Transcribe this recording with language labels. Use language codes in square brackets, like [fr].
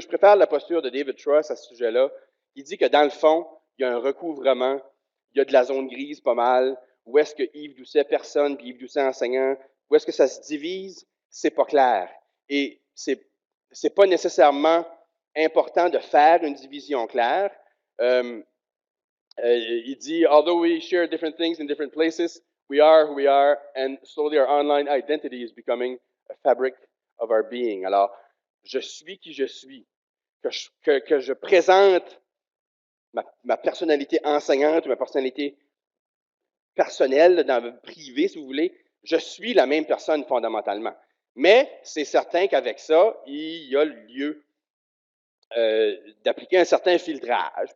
[fr] Je préfère la posture de David Truss à ce sujet-là. Il dit que dans le fond, il y a un recouvrement, il y a de la zone grise pas mal. Où est-ce que Yves Doucet, personne, puis Yves Doucet, enseignant, où est-ce que ça se divise, c'est pas clair. Et c'est pas nécessairement important de faire une division claire. Il dit, [en] although we share different things in different places, we are who we are, and slowly our online identity is becoming a fabric of our being. [fr] Alors, je suis qui je suis, que je présente ma personnalité enseignante ou ma personnalité personnelle, dans le privé, si vous voulez, je suis la même personne fondamentalement. Mais c'est certain qu'avec ça, il y a lieu d'appliquer un certain filtrage.